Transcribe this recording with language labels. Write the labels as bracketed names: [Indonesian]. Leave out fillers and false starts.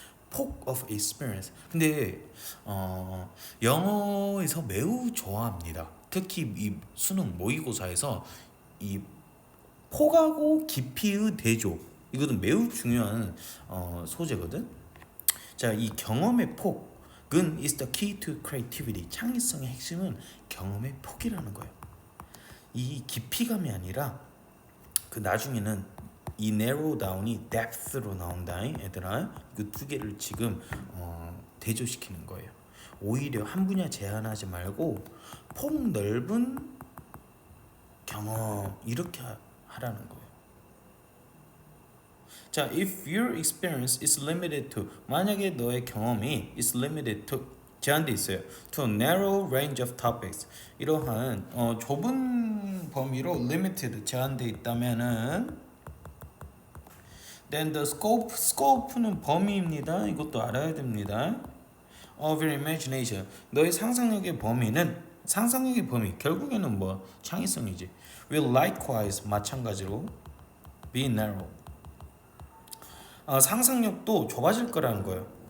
[English] 폭 of experience. [Korean] 근데 영어에서 매우 좋아합니다. 특히 이 수능 모의고사에서 이 폭하고 깊이의 대조 이것은 매우 중요한 소재거든. 자, 이 경험의 폭은 [English] is the key to creativity. [Korean] 창의성의 핵심은 경험의 폭이라는 거예요. 이 깊이감이 아니라 그 나중에는 이 [English] narrow down [Korean] 이 depth로 나온다. 얘들아 그 두 개를 지금 대조시키는 거예요. 오히려 한 분야 제한하지 말고 폭 넓은 경험 이렇게 하라는 거예요. [English] 자, if your experience is limited to [Korean] 만약에 너의 경험이 [English] is limited to [Korean] 제한돼 있어요. [English] To a narrow range of topics [Korean] 이러한 좁은 범위로 [English] limited [Korean] 제한돼 있다면은 [English] then the scope는 [Korean] 범위입니다. 이것도 알아야 됩니다. [English] of your imagination [Korean] 너의 상상력의 범위는 상상력의 범위 결국에는 뭐 창의성이지. [English] will likewise [Korean] 마찬가지로 [English] be narrow [Korean] 상상력도 좁아질 거라는 거예요.